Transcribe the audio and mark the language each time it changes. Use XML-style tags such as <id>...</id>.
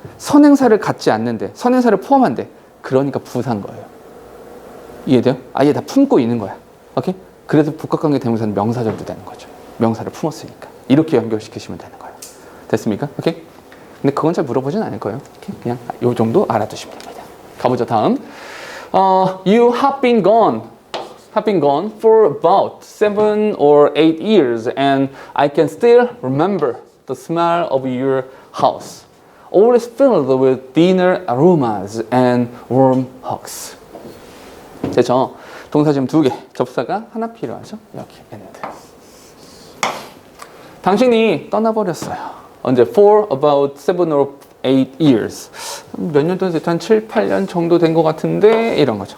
<ko>선행사를 갖지 않는데 선행사를 포함한대. 그러니까 부사인 거예요. 이해돼요? 아예 다 품고 있는 거야. 오케이? 그래서 복합관계 대명사는 명사절도 되는 거죠. 명사를 품었으니까. 이렇게 연결시키시면 되는 거예요. 됐습니까? 오케이? 근데 그건 잘 물어보진 않을 거예요. 오케이? 그냥 요 정도 알아두시면 됩니다. 가보죠, 다음.</ko> <en>You have been gone for about 7 or 8 years and I can still remember the smell of your house. Always filled with dinner aromas and warm hugs.</en> <ko>됐죠? 동사 지금 2개, 접사가 하나 필요하죠? 여기 end. 당신이 떠나버렸어요. 언제?</ko> <en>For about 7 or 8 years.</en> <ko>몇 년 동안 한 7, 8년 정도 된 것 같은데 이런 거죠.</ko>